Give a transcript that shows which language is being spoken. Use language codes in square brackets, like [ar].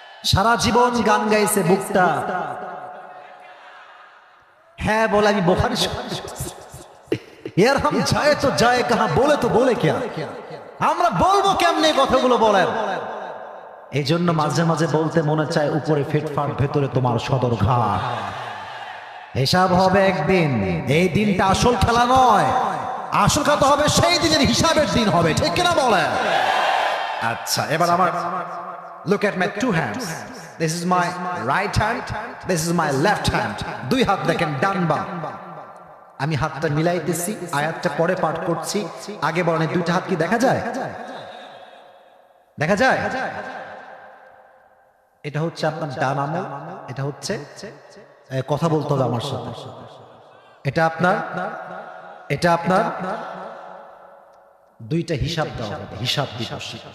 [bn] সারা জীবন গান গাইছে বুকটা, হ্যাঁ বলে আমি বুখারী [hi] यार हम जाए तो जाए कहां, बोले तो बोले क्या, [bn] আমরা বলবো কেমনে কথাগুলো বলেন? এই জন্য মাঝে মাঝে বলতে মনে চায় উপরে ফিটফাট, ভেতরে তোমার সদর ঘাট। হিসাব হবে একদিন, এই দিনটা আসল খেলা নয়, আসল খেলা হবে সেই দিনের হিসাবের দিন হবে, ঠিক কিনা বলেন? আচ্ছা এবার আমার [en] look at my 2 hands, this is my right hand, this is my left hand, [bn] 2 হাত দেখেন ডান বাম। আমি হাতটা মিলাইতেছি, আয়াতটা পরে পাঠ করছি, আগে বলেন 2টা হাত কি দেখা যায়? দেখা যায়? এটা হচ্ছে আপনার ডান আমল, এটা হচ্ছে কথা বলতে হবে আমার সাথে, এটা আপনার, এটা আপনার, 2টা হিসাব দেওয়া হবে, হিসাব দিবস।